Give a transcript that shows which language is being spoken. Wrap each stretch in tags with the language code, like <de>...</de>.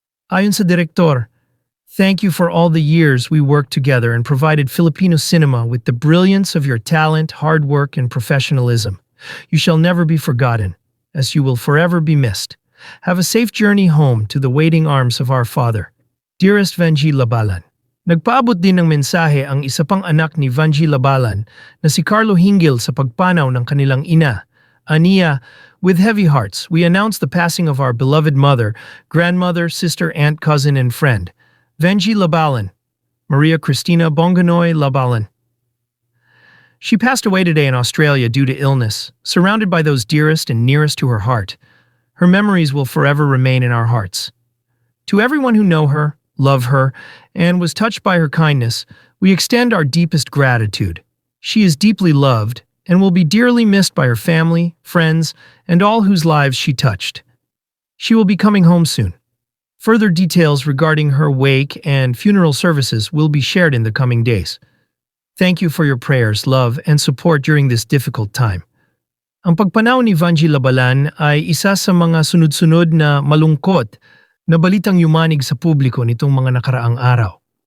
<tl>Ayon sa direktor,</tl> <en>"Thank you for all the years we worked together and provided Filipino cinema with the brilliance of your talent, hard work, and professionalism. You shall never be forgotten, as you will forever be missed. Have a safe journey home to the waiting arms of our Father. Dearest Vanjie Labalan."</en> <tl>Nagpaabot din ng mensahe ang isa pang anak ni Vanjie Labalan na si Carlo Hinggil sa pagpanaw ng kanilang ina. Aniya,</tl> <en>"With heavy hearts, we announce the passing of our beloved mother, grandmother, sister, aunt, cousin, and friend, Vanjie Labalan, Maria Cristina Bonganoy Labalan. She passed away today in Australia due to illness, surrounded by those dearest and nearest to her heart. Her memories will forever remain in our hearts. To everyone who know her, love her, and was touched by her kindness, we extend our deepest gratitude. She is deeply loved and will be dearly missed by her family, friends, and all whose lives she touched. She will be coming home soon. Further details regarding her wake and funeral services will be shared in the coming days. Thank you for your prayers, love, and support during this difficult time."</en> <tl>Ang pagpanaw ni Vanjie Labalan ay isa sa mga sunod-sunod na malungkot na balitang yumanig sa publiko nitong mga nakaraang araw.</tl>